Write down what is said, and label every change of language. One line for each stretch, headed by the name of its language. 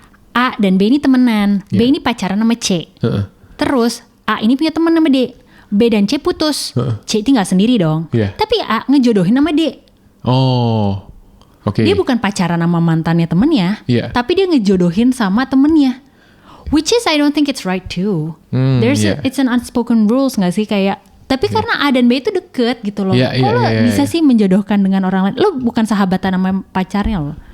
Indonesian: A dan B ini temenan. B ini pacaran sama C. Terus A ini punya teman sama D. B dan C putus. C tinggal sendiri dong. Tapi A ngejodohin sama D. Oh, oke. Dia bukan pacaran sama mantannya temennya, tapi dia ngejodohin sama temennya.
English: Which is I don't think it's right too. It's an unspoken rules
Indonesian: nggak sih, kayak. Tapi karena A dan B itu deket gitu loh. Kok lo bisa sih menjodohkan dengan orang lain? Lo bukan sahabatan sama pacarnya lo.